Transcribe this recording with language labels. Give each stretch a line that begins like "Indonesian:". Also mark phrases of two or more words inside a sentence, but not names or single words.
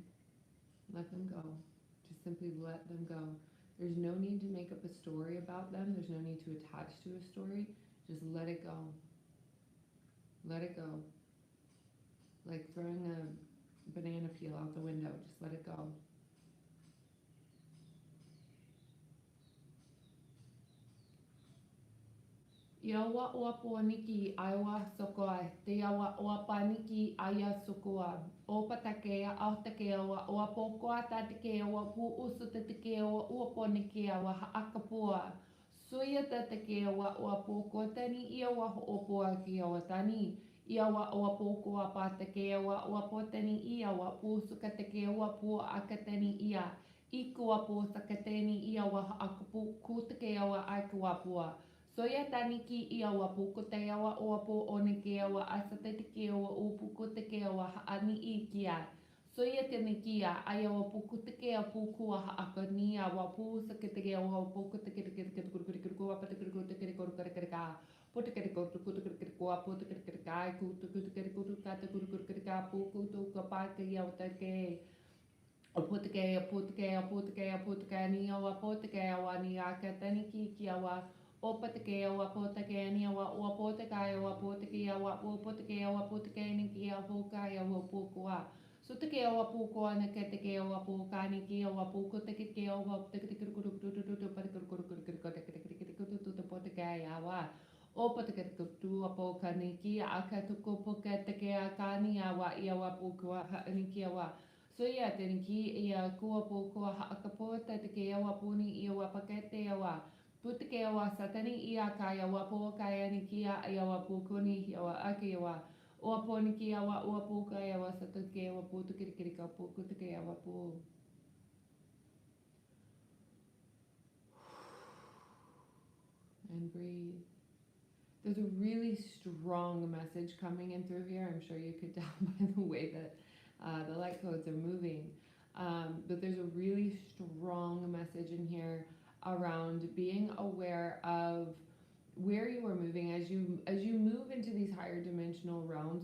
English: Let them go. Just simply let them go. There's no need to make up a story about them. There's no need to attach to a story. Just let it go. Let it go. Like throwing a banana peel out the window. Just let it go. Iawa oa niki aiwa sokoa. Te iawa oa paniki aia sokoa. O patake a take oa oa pokoa tatake oa pu usu tatake oa ua poniki awa akapua. Suia tatake oa poko tani ia wa o poa ki oa tani. ia wa o poko a pata ke wa o poteni ia wa pu suka te ke wa pu akateni ia iku a pu sakateni ia wa akupu ku te ke wa aku a pua soia taniki ia wa pu ko te wa o pu one ke wa asate te ke wa o pu ko te ke wa ani i kia soia taniki ia ai wa pu ko te ke pu ku a akani a wa pu sakate ke wa pu ko te ke ku wa pata ku te ke ku ka puta kere koto kuta kere kere koa puta kere kere kai kuta kuta kere kuta kata kuta kere kere ka pu kuta ka pa ke ia o ta ke o puta ke o puta ke o puta ke o puta ke ni o puta ke o ni a ka tani ki a wa o puta ke o puta ke ni o puta ka o puta ke o puta ke o puta ke ni ki o pu ka o pu ko a so te ke o pu ko na ke te ke o pu ka ni ki o pu ko te ke o te ke te kuta kuta kuta pa kuta kuta kuta kuta kuta kuta puta ke a wa o pata ke tu a po ka ni ki a ka tu ko po ka te ke a ka ni a wa ia wa po ko a ni ki a wa so ia te ni ki ia ko po ko a ka po te ke a wa po ni ia wa pa ke te a wa pu te ke a wa sa tani ia ka ia wa po ka ia ni ki a ia wa po ko ni ia wa a ke wa o po ni ki a wa o po ka ia wa sa te ke a wa po te ke ka po ko te ke a wa po and breathe. There's a really strong message coming in through here. I'm sure you could tell by the way that the light codes are moving. But there's a really strong message in here around being aware of where you are moving as you move into these higher dimensional realms.